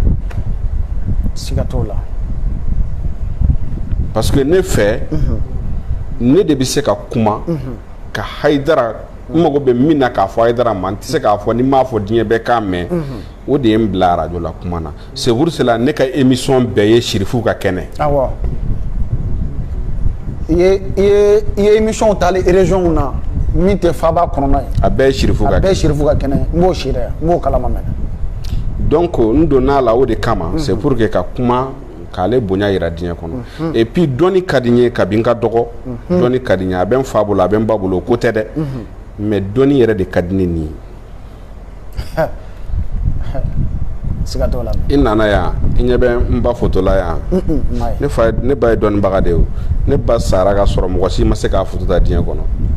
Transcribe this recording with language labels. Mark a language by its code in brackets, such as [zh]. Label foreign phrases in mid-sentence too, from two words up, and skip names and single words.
[bm] siga t'o la parce que ne fɛ ne de bɛ se ka kuma ka Haidara n mago bɛ min na k'a fɔ Haidara ma n tɛ se k'a fɔ ni n m'a fɔ diɲɛ bɛɛ k'a mɛn o de ye n bila radio la kuma na [fr] c'est pour cela [bm] ne ka émission bɛɛ ye sirifu ka kɛnɛ awɔ i ye émission taali région na min tɛ faba kɔnɔna ye a bɛɛ ye sirifu ka kɛnɛ n b'o seedeya n b'o kalama mɛn donc n donna la o de kama [fr] c'est pour que [bm] ka kuma k'ale bonya yira diɲɛ kɔnɔ [fr] et puis [bm] dɔnni ka di n ye kabi n ka dɔgɔ dɔnni ka di n ye a bɛ n fa bolo a bɛ n ba bolo o ko tɛ dɛ mais dɔnni yɛrɛ de ka di ne ni ye siga t'o la i nana yan i ɲɛ bɛ n ba foto la yan ne ba ye dɔnnibaga de ye ne ba sara ka sɔrɔ mɔgɔ si ma se k'a foto ta diɲɛ kɔnɔ